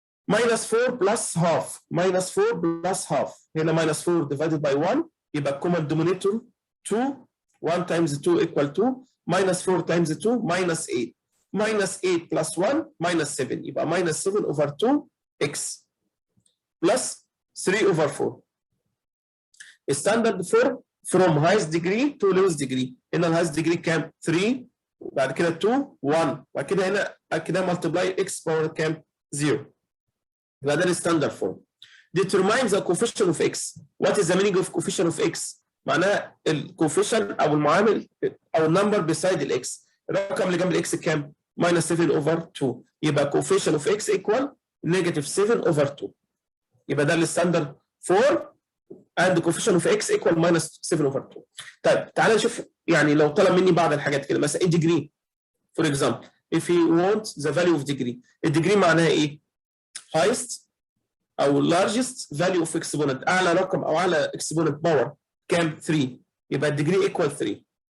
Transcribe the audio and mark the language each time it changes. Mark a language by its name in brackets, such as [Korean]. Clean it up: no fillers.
[English] minus 4 plus half minus 4 plus half هنا minus 4 divided by 1 يبقى common denominator 2 1 times 2 equal 2 minus 4 times 2 minus 8 minus 8 plus 1 minus 7 يبقى minus 7 over 2 x plus 3 over 4. standard form from highest degree to lowest degree. [Arabic] هنا الهايست degree كام 3 وبعد كده 2 1 وبعد كده هنا كده multiply [English] x power [Arabic] كام 0. يبقى ده الستاندرد فورم. [English] determine the coefficient of x. what is the meaning of coefficient of x؟ [Arabic] معناها الكوفيشن او المعامل او النمبر بيسايد الاكس. الرقم اللي جنب الاكس كام؟ [English] minus 7 over 2. يبقى coefficient of x equal negative 7 over 2. [Arabic] يبقى ده الستاندرد فورم [English] and coefficient of x equal minus 7 over 2. [Arabic] طيب تعالى نشوف يعني لو طلب مني بعض الحاجات كده مثلا [English] degree for example if he wants the value of degree. [Arabic] الديجري معناها ايه؟ [English] highest او largest value of exponent. [Arabic] اعلى رقم او اعلى exponent باور كام 3 يبقى الديجري [English] equal 3.